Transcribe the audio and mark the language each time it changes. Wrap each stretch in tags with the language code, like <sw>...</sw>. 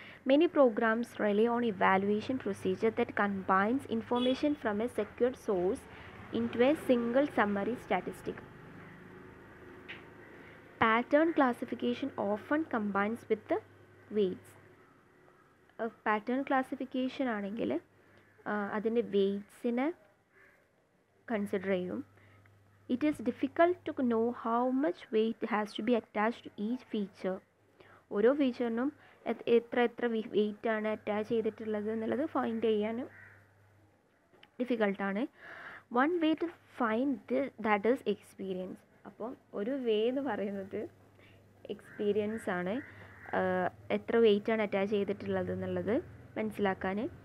<en>Many programs rely on evaluation procedure that combines information from a secured source into a single summary statistic. Pattern classification often combines with the weights.</en> <ml>Pattern classification ആണെങ്കിൽ അതിൻ്റെ വെയ്റ്റ്സിനെ consider ചെയ്യും.</ml> <en>It is difficult to know how much weight has to be attached to each feature.</en> <ml>ഓരോ ഫീച്ചറിനും എത്ര വെയ്റ്റാണ് attach ചെയ്തിട്ടുള്ളത് എന്നുള്ളത് find ചെയ്യാനും ഡിഫിക്കൾട്ടാണ്.</ml> <en>One way to find that is experience.</en> <ml>അപ്പം ഒരു വേ എന്ന് പറയുന്നത് എക്സ്പീരിയൻസ് ആണ്, എത്ര വെയ്റ്റാണ് അറ്റാച്ച് ചെയ്തിട്ടുള്ളത് എന്നുള്ളത് മനസ്സിലാക്കാൻ.</ml>